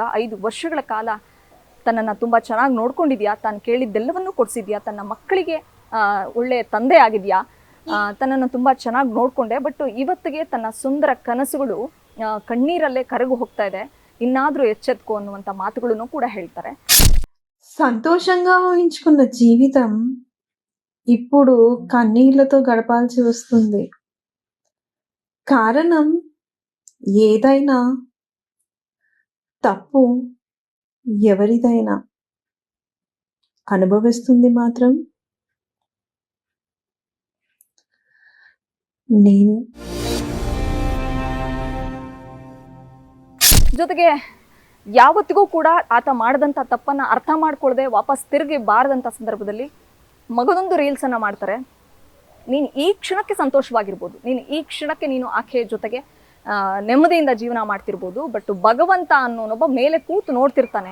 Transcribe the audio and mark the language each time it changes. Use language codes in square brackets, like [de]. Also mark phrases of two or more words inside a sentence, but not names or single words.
[kn] 5 ವರ್ಷಗಳ ಕಾಲ ತನ್ನನ್ನು ತುಂಬ ಚೆನ್ನಾಗಿ ನೋಡ್ಕೊಂಡಿದ್ಯಾ, ತಾನು ಕೇಳಿದ್ದೆಲ್ಲವನ್ನೂ ಕೊಡಿಸಿದ್ಯಾ, ತನ್ನ ಮಕ್ಕಳಿಗೆ ಒಳ್ಳೆಯ ತಂದೆ ಆಗಿದೆಯಾ, ತನ್ನನ್ನು ತುಂಬ ಚೆನ್ನಾಗಿ ನೋಡಿಕೊಂಡೆ. ಬಟ್ ಇವತ್ತಿಗೆ ತನ್ನ ಸುಂದರ ಕನಸುಗಳು ಕಣ್ಣೀರಲ್ಲೇ ಕರಗು ಹೋಗ್ತಾ ಇದೆ, ಇನ್ನಾದರೂ ఎచ్చెత్తుకో ಅನ್ನುವಂಥ మాటಗಳನ್ನು ಕೂಡ ಹೇಳ್ತಾರೆ. [te] సంతోషంగా ఊహించుకున్న జీవితం ఇప్పుడు కన్నీళ్లతో గడపాల్సి వస్తుంది. కారణం ఏదైనా తప్పు ఎవరిదైనా అనుభవిస్తుంది మాత్రం నేను. [kn] ಜೊತೆಗೆ ಯಾವತ್ತಿಗೂ ಕೂಡ ಆತ ಮಾಡಿದಂಥ ತಪ್ಪನ್ನು ಅರ್ಥ ಮಾಡ್ಕೊಳ್ಳದೆ ವಾಪಸ್ ತಿರುಗಿ ಬಾರದಂಥ ಸಂದರ್ಭದಲ್ಲಿ ಮಗದೊಂದು ರೀಲ್ಸನ್ನು ಮಾಡ್ತಾರೆ. ನೀನು ಈ ಕ್ಷಣಕ್ಕೆ ಸಂತೋಷವಾಗಿರ್ಬೋದು, ನೀನು ಈ ಕ್ಷಣಕ್ಕೆ ನೀನು ಆಕೆ ಜೊತೆಗೆ ನೆಮ್ಮದಿಯಿಂದ ಜೀವನ ಮಾಡ್ತಿರ್ಬೋದು, ಬಟ್ ಭಗವಂತ ಅನ್ನೋನೊಬ್ಬ ಮೇಲೆ ಕೂತು ನೋಡ್ತಿರ್ತಾನೆ.